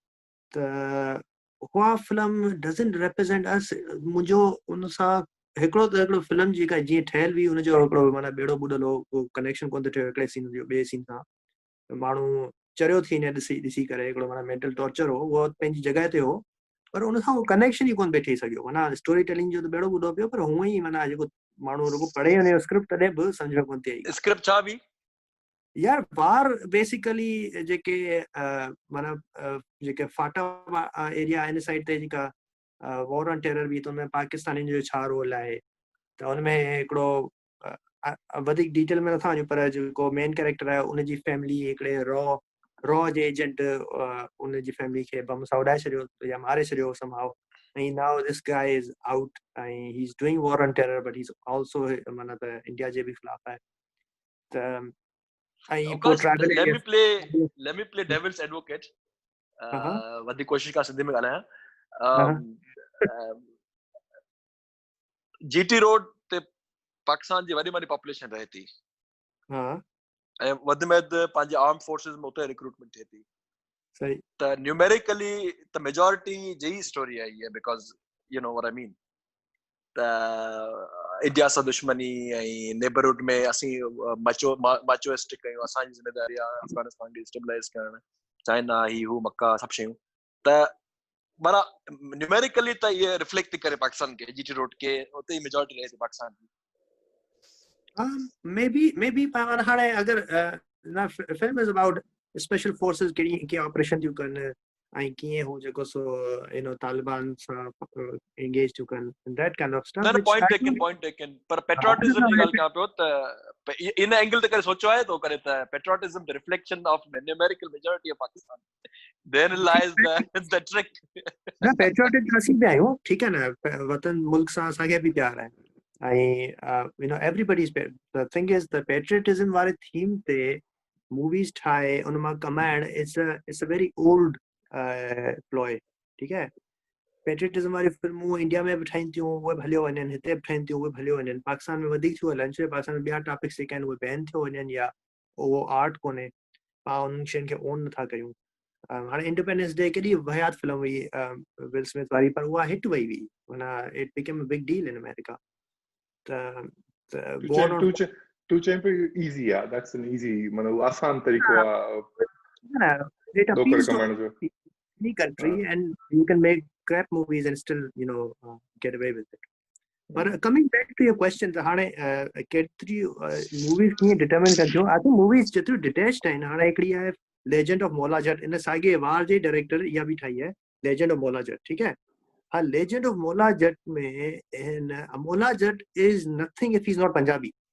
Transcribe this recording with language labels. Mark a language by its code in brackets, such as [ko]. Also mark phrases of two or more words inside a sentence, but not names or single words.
[sd] त उहा [en] film doesn't represent us [sd] मुंहिंजो उन सां हिकिड़ो फिल्म जेका जीअं ठहियल हुई हुनजो हिकिड़ो माना बेड़ो ॿुॾल हो उहो कनेक्शन कोन थो थिए हिकिड़े सीन जो ॿिए सीन सां माण्हू चरियो थी ने ॾिसी करे हिकिड़ो माना [en] mental torture [sd] हो उहो पंहिंजी जॻह ते हो पर उन सां उहो कनेक्शन ई कोन पियो ठही सघियो माना [en] story telling [sd] जो त बेड़ो ॿुॾो पियो पर हूअं ई माना जेको माण्हू रुगो पढ़े वञे स्क्रिप्ट तॾहिं बि सम्झ में कोन थी आई स्क्रिप्ट छा बि यार वार बेसिकली जेके माना जेके फाटा एरिया इन साइड ते जेका [en] war on terror [sd] बि त हुनमें पाकिस्तानियुनि जो छा रोल आहे त हुनमें हिकिड़ो वधीक डिटेल में नथा वञूं पर जेको [en] main character [sd] आहे उनजी फैमिली हिकिड़े रॉ जे एजेंट उनजी फैमिली खे बम सां उॾाए छॾियो या मारे छॾियो somehow ऐं [en] now this guy is out [sd] ऐं [en] he is doing war on terror but he is also [sd] माना त इंडिया जे बि ख़िलाफ़ आहे त ऐं पोइ [en] let me play devil's advocate [sd] वधीक कोशिश का सिंधी में ॻाल्हायां जीटी रोड ते पाकिस्तान जी वॾी पॉपुलेशन रहे थी ऐं वधि में वधि पंहिंजे [en] arm forces [sd] में उते रिक्रूटमेंट थिए थी सही त न्यूमेरिकली त मेजॉरिटी जी स्टोरी आहे इहा [en] because you know what I mean [sd] त इंडिया सां दुश्मनी ऐं नेबरहुड में असीं माचोइस्टिक कयूं असांजी ज़िम्मेदारी आहे अफगानिस्तान खे स्टेबलाइज़ करणु चाइना ही हू मक्का सभु शयूं त माना न्यूमेरिकली त ये रिफ्लेक्ट करे पाकिस्तान के जीटी रोड के उते ही मेजॉरिटी रहे थी पाकिस्तान की maybe पाण हाणे अगर ना [en] film is about special forces [sd] के ऑपरेशन थियूं कनि ऐं कीअं हो जेको सो तालिबान सां एंगेज थियूं कनि [en] that kind of [sd] न स्टफ [en] point taken [sd] पर पेट्रियोटिज्म जी ॻाल्हि कयां पियो त इन एंगल ते करे सोचो आहे तो करे त [en] patriotism the reflection of numerical majority of Pakistan there lies the trick [sd] ना पैट्रियोटिक असीं बि आहियूं ठीकु आहे न वतन मुल्क सां असांखे बि प्यार आहे ऐं [en] everybody is the thing is the patriotism [sd] वारे थीम ते मूवीज ठाहे उन मां कमाइण [en] it's a very old ploy [sd] ठीकु आहे पैट्रियोटिज्म वारी फिल्मूं इंडिया में बि ठहनि थियूं उहे बि हलियो वञनि हिते बि ठहनि थियूं उहे बि हलियो वञनि पाकिस्तान में वधीक थियूं हलनि छो पाकिस्तान में ॿिया टॉपिक्स जेके आहिनि उहे बैन थियो वञनि या उहो आर्ट कोन्हे पाण उन्हनि शयुनि खे ओन नथा कयूं हाणे इंडिपेंडेंस डे केॾी वहियात फिल्म हुई विल स्मिथ वारी पर उहा हिट वई हुई माना [en] it became a big deal in America [sd] टू चैंप इजी आहे [en] that's an easy [sd] मतलब आसान तरीको आहे [en] it [sd] दो करे [en] appeals to [sd] कमाइण जो [en] any country and you can make crap movies and still get away with it but coming back to your question [sd] हाणे केतिरी [en] movies कीअं determine कंदियूं I think movies जेतिरियूं detached [sd] आहिनि हाणे हिकिड़ी आहे [en] Legend of Mola Jat [sd] इन साॻे वार जे डायरेक्टर इहा बि ठाही आहे [en] Legend of Mola Jat [sd] ठीकु आहे हाँ [en] Legend of Mola Jat में Mola Jat is nothing if he's not Punjabi